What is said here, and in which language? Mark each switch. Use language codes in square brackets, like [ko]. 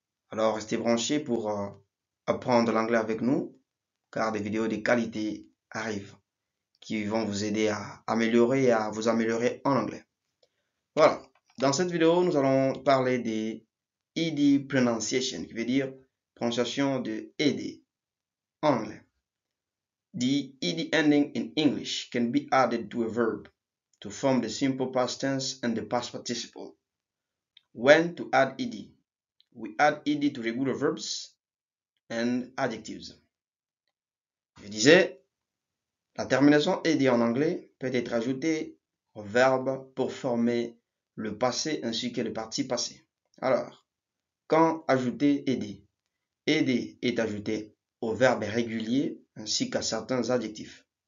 [fr] Alors restez branchés pour apprendre l'anglais avec nous, car des vidéos de qualité arrivent qui vont vous aider à améliorer et à vous améliorer en anglais. Voilà, dans cette vidéo, nous allons parler des [en] ED pronunciation, [fr] qui veut dire prononciation de ED en anglais. [en] The ED ending in English can be added to a verb to form the simple past tense and the past participle. When to add ED? We add ED to regular verbs and adjectives. [fr] Je disais, la terminaison ED en anglais peut être ajoutée au verbe pour former le passé ainsi que le participe passé. Alors, quand ajouter ED? ED est ajouté au verbe régulier ainsi qu'à certains adjectifs.